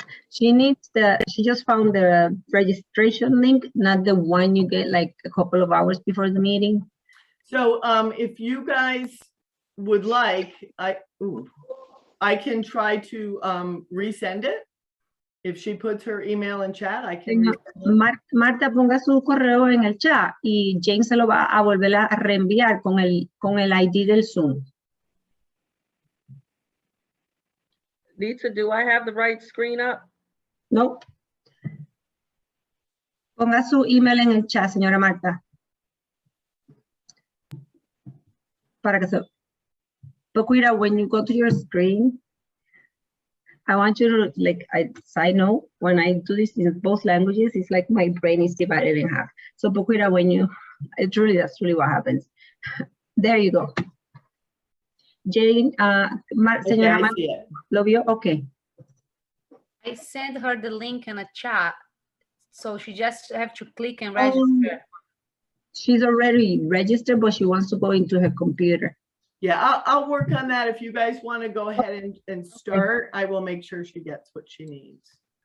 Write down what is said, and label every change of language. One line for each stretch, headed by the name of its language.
English: She just found the registration link, not the one you get like a couple of hours before the meeting. So if you guys would like, I can try to resend it. If she puts her email in chat, I can.
Spanish: Marta, ponga su correo en el chat y Jane se lo va a volver a reenviar con el ID del Zoom.
English: Nitza, do I have the right screen up? No.
Spanish: Ponga su email en el chat, señora Marta. Para que se...
English: Paquita, when you go to your screen, I want you to, like, side note, when I do this in both languages, it's like my brain is divided in half. So Paquita, that's really what happens. There you go.
Spanish: Jane, señora Marta, ¿lo vio?
English: Okay. I sent her the link in a chat, so she just have to click and register. She's already registered, but she wants to go into her computer. Yeah, I'll work on that. If you guys want to go ahead and start, I will make sure she gets what she needs.